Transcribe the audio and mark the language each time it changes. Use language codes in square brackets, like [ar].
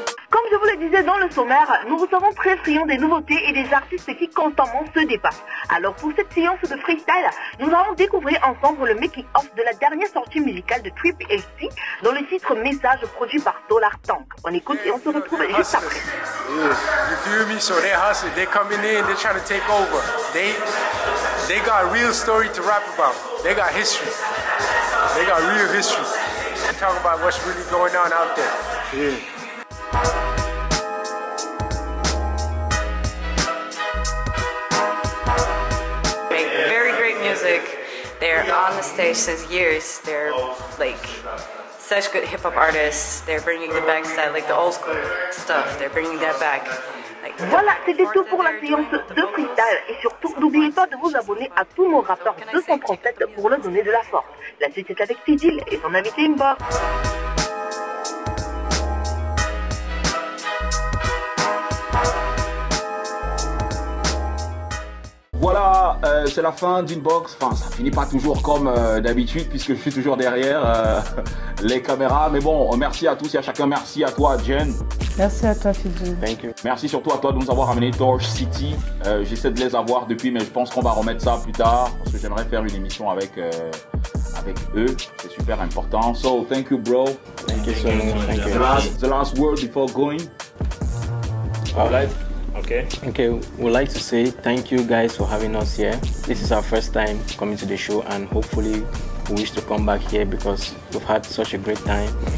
[fr] Comme je vous le disais dans le sommaire, nous recevons très friands des nouveautés et des artistes qui constamment se dépassent. Alors pour cette séance de freestyle, nous allons découvrir ensemble le making-of de la dernière sortie musicale de Trip LC dans le titre Message produit par Dollar Tank. On écoute et on se retrouve juste après. [en] Yeah, you feel me? So they hustle, they coming in, they trying to take over. They got a real story to rap about. They got history. They got real history. Talk about what's really going on out there. Yeah. Very great music. They're on the stage since years. They're like such good hip hop artists. They're bringing the back side, like the old school stuff. They're bringing that back. [fr] Voilà, c'était tout pour la séance de freestyle. Et surtout, n'oubliez pas de vous abonner à tous nos rappeurs 237 pour leur donner de la force. La suite est avec Fidil et son invité Inbox. Voilà, c'est la fin d'Inbox. Enfin, ça finit pas toujours comme d'habitude puisque je suis toujours derrière les caméras. Mais bon, merci à tous et à chacun. Merci à toi, Jen. Merci à toi, Fidji. [en] Thank you. [fr] Merci surtout à toi de nous avoir amené Torch City. J'essaie de les avoir depuis, mais je pense qu'on va remettre ça plus tard parce que j'aimerais faire une émission avec eux. C'est super important. [en] So, thank you, bro. Thank you so much. Thank you. The last word before going. Okay, we'd like to say thank you guys for having us here. This is our first time coming to the show and hopefully we wish to come back here because we've had such a great time.